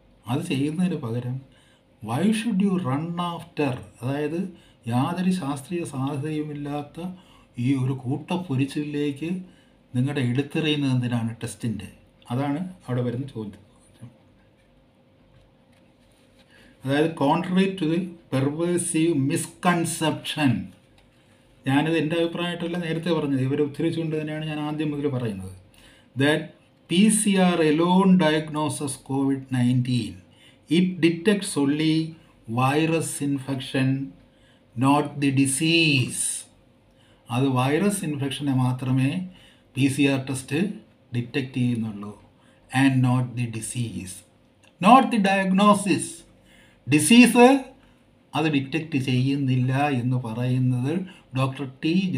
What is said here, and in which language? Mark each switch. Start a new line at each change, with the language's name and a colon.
Malayalam: അത് ചെയ്യുന്നതിന് പകരം
English: why should you run after,
Malayalam: അതായത് യാതൊരു ശാസ്ത്രീയ സാധ്യതയുമില്ലാത്ത ഈ ഒരു കൂട്ടപ്പൊരിച്ചിലേക്ക് നിങ്ങളുടെ എടുത്തെറിയുന്നത് എന്തിനാണ് ടെസ്റ്റിൻ്റെ? അതാണ് അവിടെ വരുന്ന ചോദ്യം.
English: അതായത് contrary to the pervasive misconception.
Malayalam: ഞാനിത് എൻ്റെ അഭിപ്രായമായിട്ടല്ല നേരത്തെ പറഞ്ഞത്, ഇവരെ ഉദ്ധരിച്ചുകൊണ്ട് തന്നെയാണ് ഞാൻ ആദ്യം മുതൽ പറയുന്നത്.
English: That PCR alone diagnoses COVID-19. It detects only virus infection, not the disease.
Malayalam: അത് വൈറസ് ഇൻഫെക്ഷനെ മാത്രമേ PCR ടെസ്റ്റ് ഡിറ്റക്റ്റ് ചെയ്യുന്നുള്ളൂ,
English: And not the disease, not the diagnosis.
Malayalam: Disease അത് ഡിറ്റക്റ്റ് ചെയ്യുന്നില്ല എന്ന് പറയുന്നത് ഡോക്ടർ T.